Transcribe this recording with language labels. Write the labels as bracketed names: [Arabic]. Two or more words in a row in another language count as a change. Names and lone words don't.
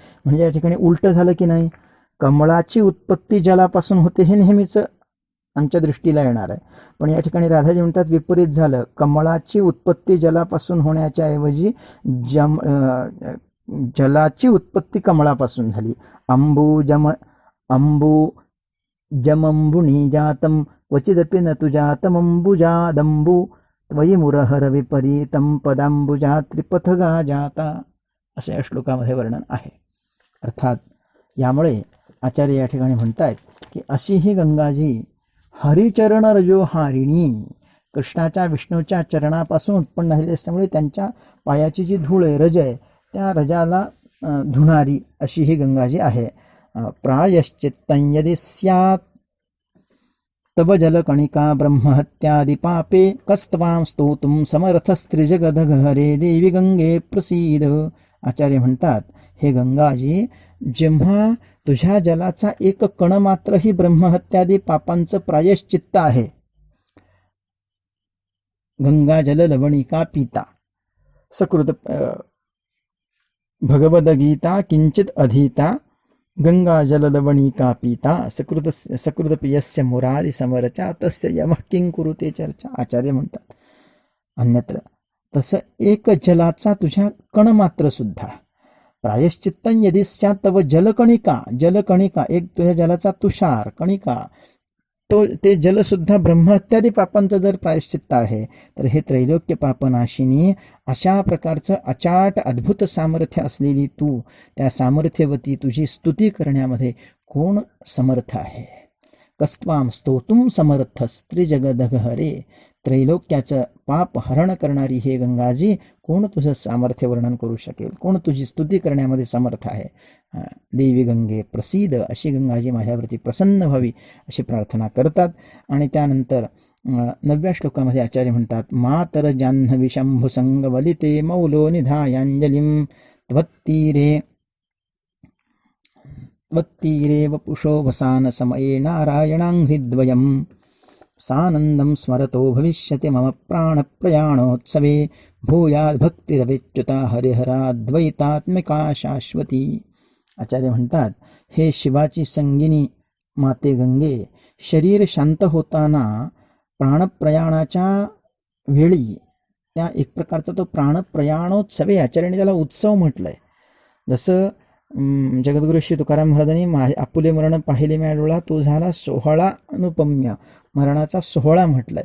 [Marathi] म्हणजे या ठिकाणी उलटं झालं की नाही? कमळाची उत्पत्ती जलापासून होते हे नेहमीच आमच्या दृष्टीला येणार आहे, पण या ठिकाणी राधाजी म्हणतात विपरीत झालं. कमळाची उत्पत्ती जलापासून होण्याच्या ऐवजी जलाची उत्पत्ती कमळापासून झाली. [Sanskrit] अंबू जमंबुनी जातम क्वचिदपि न तु जातमंबुजादंबू त्वयि मुरहर विपरीतम पदांबुजा त्रिपथगा जाता, [Marathi] असे या श्लोकामध्ये वर्णन आहे. अर्थात यामुळे आचार्य या ठिकाणी म्हणतायत की अशी ही गंगाजी [Sanskrit] हरिचरण रजो हारिणी, [Marathi] कृष्णाच्या विष्णूच्या चरणापासून उत्पन्न झालेली असल्यामुळे त्यांच्या पायाची जी धूळ आहे, रज आहे, त्या रजाला धुणारी अशी ही गंगाजी आहे. [Sanskrit] प्रायश्चित्तं यदि स्यात् तव जलकणिका ब्रह्महत्यादि पापे कस्त्वां स्तोतुं समर्थस्त्रिजगदघहरे देवी गंगे प्रसीद. [Marathi] आचार्य म्हणतात, हे गंगाजी, जेव्हा तुझ्या जलाचा एक कण मात्र ही ब्रह्महत्यादी पापांचं प्रायश्चित्त आहे. [Sanskrit] गंगा जल लवणिका पिता सकृत भगवद्गीता किंचित अधीता गंगा जल लवणिका पिता सकृत पियस्य मुरारी समरचा तस्य यमः किं कुरुते चर्चा. [Marathi] आचार्य म्हणतात अन्यत्र तसं एक जलाचा तुझ्या कण मात्र सुद्धा [Sanskrit] प्रायश्चित्तं यदि स्यात् तव जलकणिका [Marathi] एक तुझ्या जलाचा तुषार कणिका, तो ते जलसुद्धा ब्रह्महत्यादी पापांचं जर प्रायश्चित्त आहे, तर हे त्रैलोक्य पापनाशिनी अशा प्रकारचं अचाट अद्भुत सामर्थ्य असलेली तू, त्या सामर्थ्यवती तुझी स्तुती करण्यामध्ये कोण समर्थ आहे? [Sanskrit] कस्त्वां स्तोतुं समर्थस्त्रिजगदघहरे, [Marathi] त्रैलोक्याचं पाप हरण करणारी हे गंगाजी, कोण तुझं सामर्थ्य वर्णन करू शकेल? कोण तुझी स्तुती करण्यामध्ये समर्थ आहे? [Sanskrit] देवी गंगे प्रसीद, [Marathi] अशी गंगाजी माझ्यावरती प्रसन्न व्हावी अशी प्रार्थना करतात. आणि त्यानंतर 9व्या श्लोकामध्ये आचार्य म्हणतात, [Sanskrit] मातर जाह्नवी शंभु संगवलिते मौलो निधायांजलिं त्वत्तीरे वपुषो वसान समये नारायणाङ्घ्रिद्वयम् सानन्दं स्मरतो भविष्यति मम प्राणप्रयाणोत्सवे भूयाद्भक्तिरविच्युता हरिहराद्वैतात्मिका शाश्वती. [Marathi] आचार्य म्हणतात, हे शिवाची संगिनी माते गंगे, शरीर शांत होताना प्राणप्रयाणाच्या वेळी त्या एक प्रकारचा तो प्राणप्रयाणोत्सवे, आचार्याने त्याला उत्सव म्हटलंय. जसं जगद्गुरु श्री तुकाराम महाराजांनी आपुले मरण पाहिले म्या तो झाला सोहळा अनुपम्य, मरणाचा सोहळा म्हटलंय.